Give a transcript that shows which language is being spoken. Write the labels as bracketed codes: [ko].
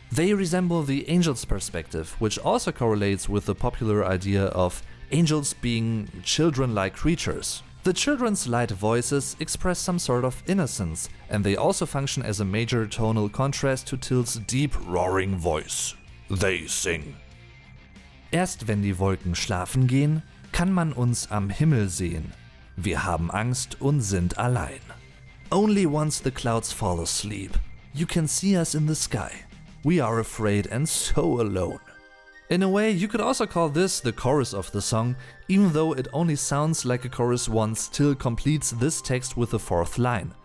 [en] They resemble the angel's perspective, which also correlates with the popular idea of angels being children-like creatures. The children's light voices express some sort of innocence, and they also function as a major tonal contrast to Till's deep, roaring voice. They sing. [de] Erst wenn die Wolken schlafen gehen, kann man uns am Himmel sehen. Wir haben Angst und sind allein. [en] Only once the clouds fall asleep, you can see us in the sky. We are afraid and so alone. In a way, you could also call this the chorus of the song, even though it only sounds like a chorus once Till completes this text with the fourth line.